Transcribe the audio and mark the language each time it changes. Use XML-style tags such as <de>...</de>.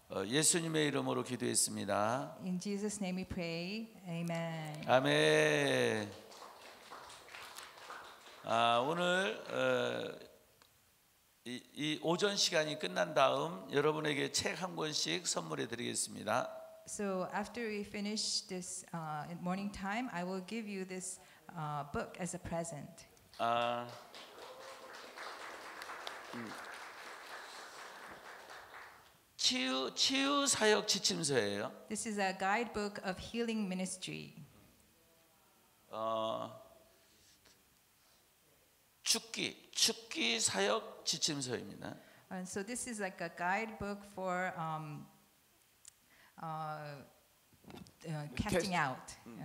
<ko>예수님의 이름으로 기도했습니다.</ko> <en>In Jesus' name we pray. Amen.</en> <ko>아멘. 오늘 이 오전 시간이 끝난 다음 여러분에게 책 한 권씩 선물해 드리겠습니다.</ko> <en>So after we finish this morning time, I will give you this book as a present.</en> <ko>치유 사역 지침서예요.</ko> <en>This is a guidebook of healing ministry.</en> <ko>죽기 사역 지침서입니다.</ko> <en>And so this is like a guidebook for casting out.</en>